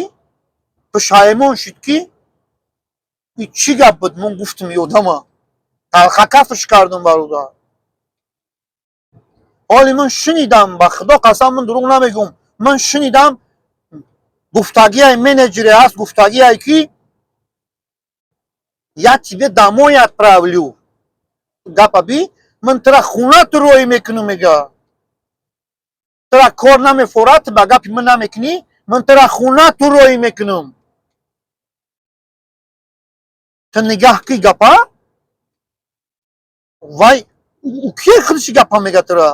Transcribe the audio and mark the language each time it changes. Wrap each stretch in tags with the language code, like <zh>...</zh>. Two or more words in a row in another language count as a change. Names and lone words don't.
<tg>пушаймон шид ки ин чӣ гап буд ман гуфтам ёдама. талха кафш кардам бародар. ҳоли ман шунидам, ба худо қасам ман дурӯғ намегӯм, ман шунидам гуфтагияи менеҷере ҳаст, гуфтагияе ки</tg> <ru>я тебе домой отправлю.</ru> <tg>гапа би ман тира хона ту роҳӣ мекунам мега. тира кор намефорад, ба гапи ман намекунӣ, ман тира хона ту роҳӣ мекунам. ту нигаҳ ки гапа вай ӯ ки худаши гапа мега тира.</tg>